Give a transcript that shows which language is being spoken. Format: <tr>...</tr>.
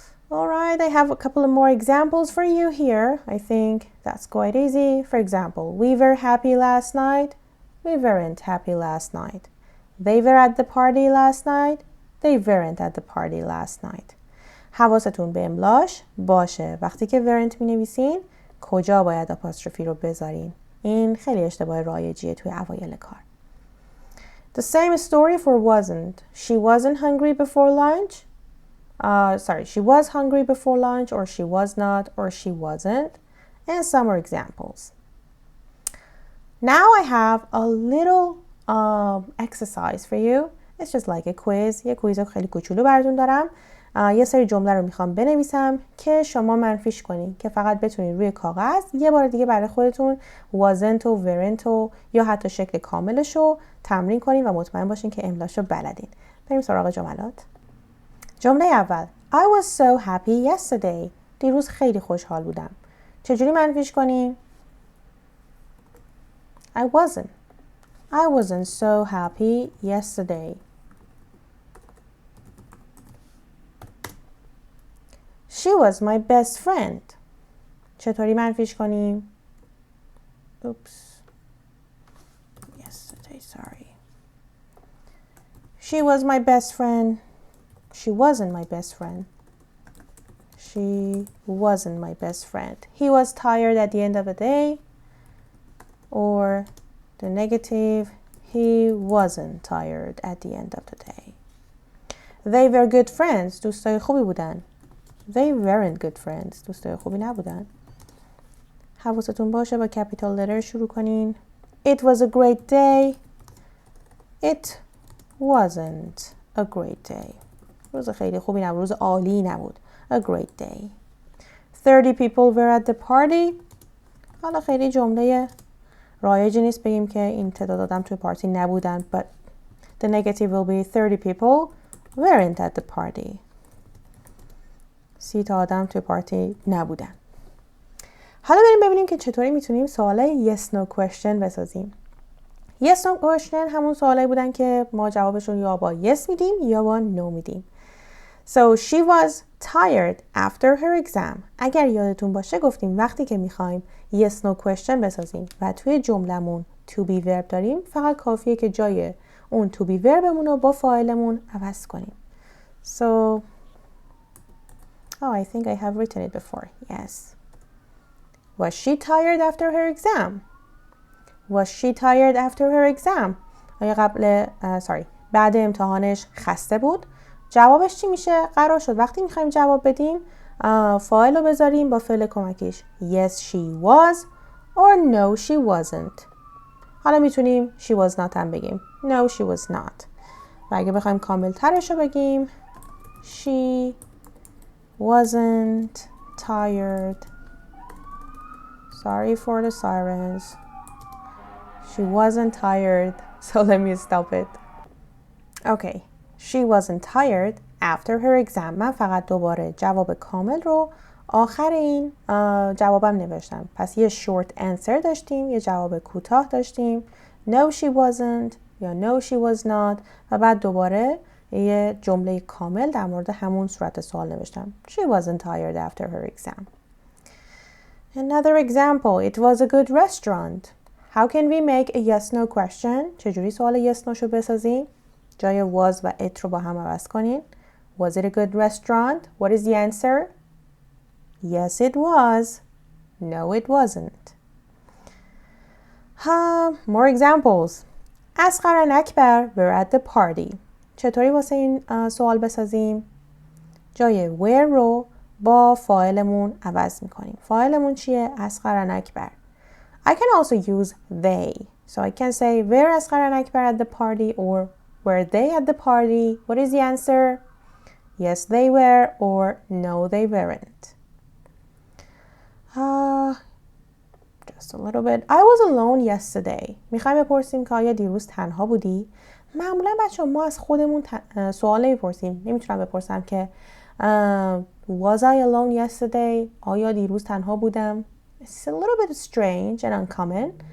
<en>Alright, I have a couple of more examples for you here. I think that's quite easy. For example, we were happy last night. We weren't happy last night. They were at the party last night. They weren't at the party last night.</en> <fa>حواستون به املاش باشه. وقتی که weren't می نویسین کجا باید آپاستروفی رو بذارین. این خیلی اشتباه رایجیه توی اوایل کار.</fa> <en>The same story for wasn't. She wasn't hungry before lunch. She was hungry before lunch, or she was not, or she wasn't. And some more examples. Now I have a little exercise for you. It's just like a quiz.</en> <fa>یه کویز خیلی کوچولو براتون دارم. یه سری جمله رو میخوام بنویسم که شما منفیش کنین که فقط بتونین روی کاغذ یه بار دیگه برای خودتون wasn't و weren't و یا حتی شکل کاملش رو تمرین کنین و مطمئن باشین که املاش رو بلدین. بریم سراغ جملات. جمله اول</fa> <en>I was so happy yesterday.</en> <fa>دیروز خیلی خوشحال بودم. چجوری منفیش کنیم؟</fa> <en>I wasn't so happy yesterday. She was my best friend.</en> <fa>چطوری منفیش کنیم؟ Oops.</fa> <en>Yesterday, sorry. She was my best friend. She wasn't my best friend. She wasn't my best friend. He was tired at the end of the day. Or the negative, he wasn't tired at the end of the day. They were good friends.</en> <fa>دوستای خوبی بودن.</fa> <en>They weren't good friends.</en> <fa>دوستای خوبی نبودن. حواستون باشه با capital letter شروع کنین.</fa> <en>It was a great day. It wasn't a great day.</en> <fa>روز خیلی خوبی نبود. روز عالی نبود.</fa> <en>A great day. 30 people were at the party.</en> <fa>حالا خیلی جمله رایجی نیست بگیم که این تعداد آدم توی پارتی نبودن.</fa> <en>But the negative will be 30 people weren't at the party.</en> <fa>30 تا آدم توی پارتی نبودن. حالا بریم ببینیم که چطوری میتونیم سوال yes no question بسازیم. yes no question همون سوالایی بودن که ما جوابشون یا با yes میدیم یا با no میدیم.</fa> <en>So she was tired after her exam.</en> <fa>اگر یادتون باشه گفتیم وقتی که میخوایم yes no question بسازیم و توی جملمون to be verb داریم فقط کافیه که جای اون to be verbمون رو با فاعلمون عوض کنیم.</fa> <en>So I think I have written it before. Yes. Was she tired after her exam? Was she tired after her exam?</en> <fa>آیا بعد امتحانش خسته بود؟ جوابش چی میشه؟ قرار شد وقتی میخوایم جواب بدیم فاعل رو بذاریم با فعل کمکیش.</fa> <en>Yes she was or no she wasn't.</en> <fa>حالا میتونیم</fa> <en>she was not</en> <fa>هم بگیم.</fa> <en>No she was not.</en> <fa>و اگه بخوایم کامل ترش رو بگیم</fa> <en>she wasn't tired. Sorry for the sirens. She wasn't tired. So let me stop it. Okay. She wasn't tired after her exam.</en> <fa>من فقط دوباره جواب کامل رو آخر این جوابم نوشتم. پس یه short answer داشتیم، یه جواب کوتاه داشتیم.</fa> <en>No she wasn't</en> <fa>یا</fa> <en>no she was not</en> <fa>و بعد دوباره یه جمله کامل در مورد همون صورت سوال نوشتم.</fa> <en>She wasn't tired after her exam. Another example. It was a good restaurant. How can we make a yes no question?</en> <fa>چجوری سوال yes no شو بسازیم؟ جای was و it رو با هم عوض کنین.</fa> <en>Was it a good restaurant? What is the answer? Yes it was. No it wasn't. More examples. Asghar and Akbar were at the party.</en> <fa>چطوری واسه این سوال بسازیم؟ جای were رو با فاعلمون عوض میکنیم. فاعلمون چیه؟ اصغر and اکبر.</fa> <en>I can also use they. So I can say were Asghar and Akbar at the party or were they at the party? What is the answer? Yes they were or no they weren't. just a little bit. I was alone yesterday.</en> <fa>میخوایم بپرسیم که آیا دیروز تنها بودی؟ معمولا بچه ما از خودمون سوال نمیپرسیم. نمیتونم بپرسم که</fa> <en>was I alone yesterday?</en> <fa>آیا دیروز تنها بودم؟</fa> <en>It's a little bit strange and uncommon.</en>